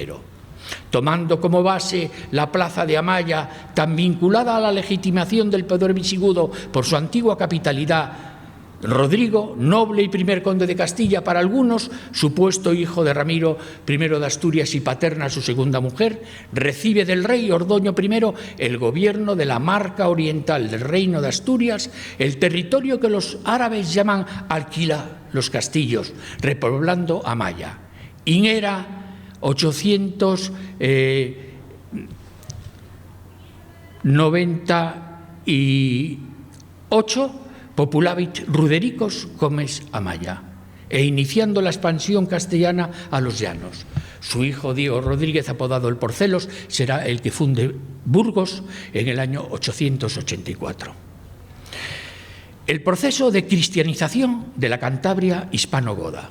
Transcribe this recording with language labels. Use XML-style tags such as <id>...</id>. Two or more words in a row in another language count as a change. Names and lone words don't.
<es>Tomando como base la plaza de Amaya, tan vinculada a la legitimación del poder visigodo por su antigua capitalidad, Rodrigo, noble y primer conde de Castilla para algunos, supuesto hijo de Ramiro I de Asturias y paterna a su segunda mujer, recibe del rey Ordoño I el gobierno de la marca oriental del reino de Asturias, el territorio que los árabes llaman Alquila, los castillos, repoblando Amaya.</es> <la>In era 898 populavit Rudericos comes Amaya,</la> <es>e iniciando la expansión castellana a los llanos. Su hijo Diego Rodríguez, apodado el Porcelos, será el que funde Burgos en el año 884. El proceso de cristianización de la Cantabria hispano-goda.</es>